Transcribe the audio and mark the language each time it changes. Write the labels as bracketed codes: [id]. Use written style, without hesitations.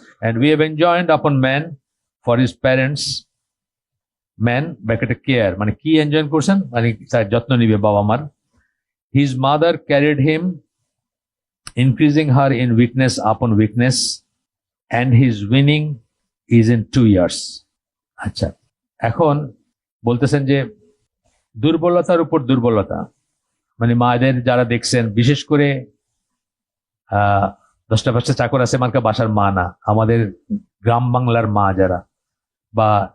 [en] and we have enjoined upon man for his parents, man [bn] ব্র্যাকেটে care, মানে কি enjoy করছেন, মানে তার যত্ন নিবে বাবা মার। [en] his mother carried him, increasing her in weakness upon weakness, and his winning is in 2 years. [bn] আচ্ছা, এখন বলতেছেন যে দুর্বলতার উপর দুর্বলতা, মানে মায়েদের যারা দেখছেন, বিশেষ করে 10টা-5টা চাকর আছে মার্কা বাসার মা না, আমাদের গ্রাম বাংলার মা যারা, বা